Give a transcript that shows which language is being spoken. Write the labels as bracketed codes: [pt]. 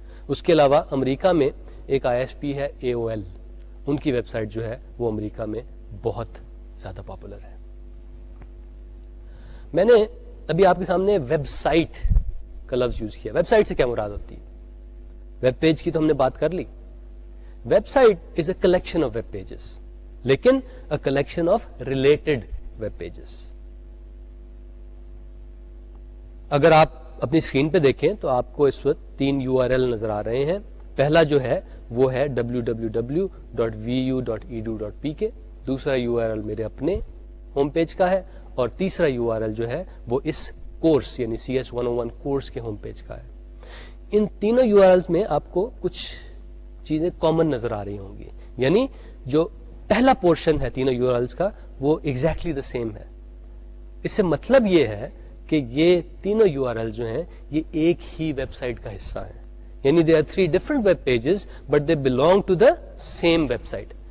[ur] اس کے علاوہ امریکہ میں ایک ISP ہے AOL. ان کی ویب سائٹ جو ہے وہ امریکہ میں بہت زیادہ پاپولر ہے. میں نے ابھی آپ کے سامنے ویب سائٹ کا لفظ یوز کیا. ویب سائٹ سے کیا مراد ہوتی ہے؟ ویب پیج کی تو ہم نے بات کر لی. [en] Website is a collection of web pages, لیکن a collection of related web pages. [ur] اگر آپ اپنی اسکرین پہ دیکھیں تو آپ کو اس وقت 3 URL نظر آ رہے ہیں. پہلا جو ہے وہ ہے www.vu.edu.pk. دوسرا URL میرے اپنے ہوم پیج کا ہے اور تیسرا URL جو ہے وہ اس کورس یعنی CS101 کورس کے ہوم پیج کا ہے. ان تینوں URLs میں آپ کو کچھ چیزیں کامن نظر آ رہی ہوں گی، یعنی جو پہلا پورشن ہے تینوں URLs کا وہ [en] exactly the same [ur] ہے. اس سے مطلب یہ ہے کہ یہ تینوں URL جو ہیں یہ ایک ہی ویب سائٹ کا حصہ ہیں. [en] یعنی they are 3 different web pages but they belong to the same website.